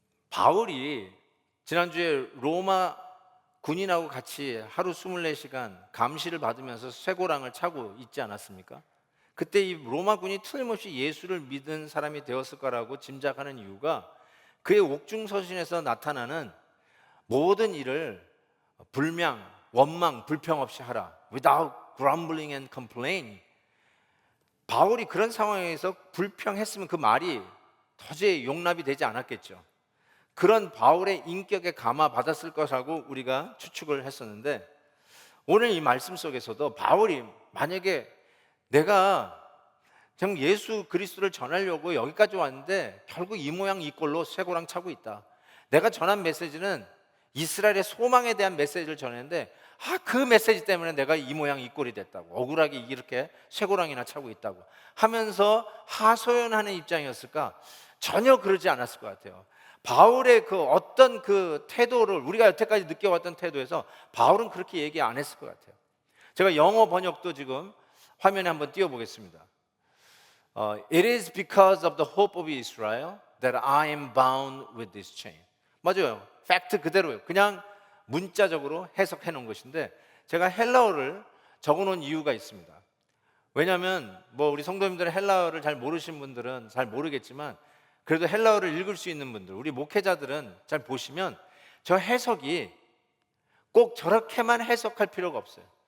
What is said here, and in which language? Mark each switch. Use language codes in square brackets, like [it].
[ko] 바울이 지난주에 로마 군인하고 같이 하루 24시간 감시를 받으면서 쇠고랑을 차고 있지 않았습니까? 그때 이 로마 군이 틀림없이 예수를 믿은 사람이 되었을 거라고 짐작하는 이유가 그의 옥중서신에서 나타나는 모든 일을 불명, 원망, 불평 없이 하라. [en] Without grumbling and complaining. [ko] 바울이 그런 상황에서 불평했으면 그 말이 도저히 용납이 되지 않았겠죠. 그런 바울의 인격에 감화받았을 것이라고 우리가 추측을 했었는데, 오늘 이 말씀 속에서도 바울이 만약에 내가 정말 예수 그리스도를 전하려고 여기까지 왔는데 결국 이 모양 이 꼴로 쇠고랑 차고 있다. 내가 전한 메시지는 이스라엘의 소망에 대한 메시지를 전했는데 그 메시지 때문에 내가 이 모양 이 꼴이 됐다고, 억울하게 이렇게 쇠고랑이나 차고 있다고 하면서 하소연하는 입장이었을까? 전혀 그러지 않았을 것 같아요. 바울의 그 어떤 그 태도를 우리가 여태까지 느껴왔던 태도에서 바울은 그렇게 얘기 안 했을 것 같아요. 제가 영어 번역도 지금 화면에 한번 띄워보겠습니다. [en] It is because of the hope of Israel that I am bound with this chain. [ko] 맞아요. 팩트 그대로예요. 그냥 문자적으로 해석해 놓은 것인데 제가 헬라어를 적어 놓은 이유가 있습니다. 왜냐하면 우리 성도님들은 헬라어를 잘 모르시는 분들은 잘 모르겠지만 그래도 헬라어를 읽을 수 있는 분들, 우리 목회자들은 잘 보시면 저 해석이 꼭 저렇게만 해석할 필요가 없어요.